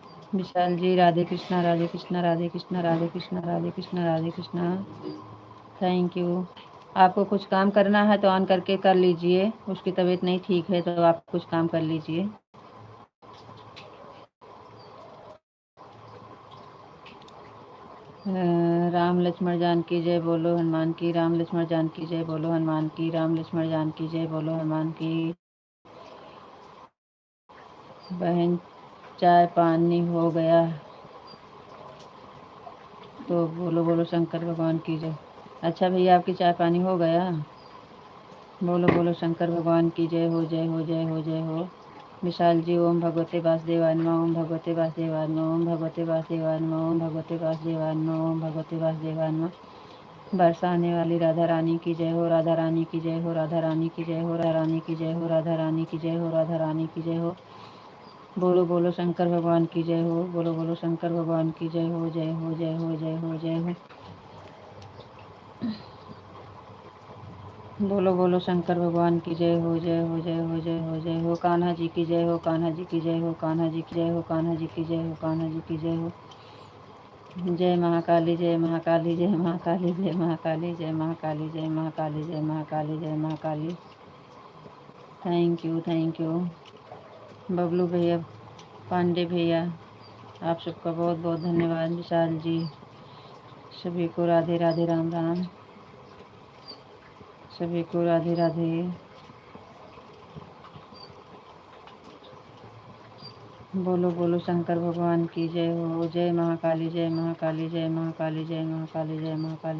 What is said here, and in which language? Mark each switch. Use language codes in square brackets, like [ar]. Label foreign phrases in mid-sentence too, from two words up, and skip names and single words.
[hi] विशाल जी राधे कृष्णा, राधे कृष्णा, राधे कृष्णा, राधे कृष्णा, राधे कृष्णा, राधे कृष्णा। [en] thank you. [hi] आपको कुछ काम करना है तो ऑन करके कर लीजिए। उसकी तबीयत नहीं ठीक है तो आप कुछ काम कर लीजिए। राम लक्ष्मण जानकी जय बोलो हनुमान की, राम लक्ष्मण जानकी जय बोलो हनुमान की, राम लक्ष्मण जानकी जय बोलो हनुमान की। बहन चाय पानी हो गया तो बोलो बोलो शंकर भगवान की जय। अच्छा भैया आपकी चाय पानी हो गया? बोलो बोलो शंकर भगवान की जय हो, जय हो, जय हो, जय हो। [sa] विशाल जी ओम भगवते वासुदेवाय नमः, ओम भगवते वासुदेवाय नमः, ओम भगवते वासुदेवाय नमः, ओम भगवते वासुदेवाय नमः, ओम भगवते वासुदेवाय नमः। [hi] बरसाने वाली राधा रानी की जय हो, राधा रानी की जय हो, राधा रानी की जय हो, राधा रानी की जय हो, राधा रानी की जय हो, राधा रानी की जय हो। बोलो बोलो शंकर भगवान की जय हो, बोलो बोलो शंकर भगवान की जय हो, जय हो, जय हो, जय हो, जय हो। बोलो बोलो शंकर भगवान की जय हो, जय हो, जय हो, जय हो, जय हो। कान्हा जी की जय हो, कान्हा जी की जय हो, कान्हा जी की जय हो, कान्हा जी की जय हो, कान्हा जी की जय हो। जय महाकाली, जय महाकाली, जय महाकाली, जय महाकाली, जय महाकाली, जय महाकाली, जय महाकाली, जय महाकाली। [en] thank you, thank you. [hi] बबलू भैया, पांडे भैया, आप सबका बहुत बहुत धन्यवाद। विशाल जी, सभी को राधे राधे, राम राम, सभी को राधे राधे। बोलो बोलो शंकर भगवान की जय हो, जय महाकाली, जय महाकाली, जय महाकाली, जय महाकाली, जय महाकाली।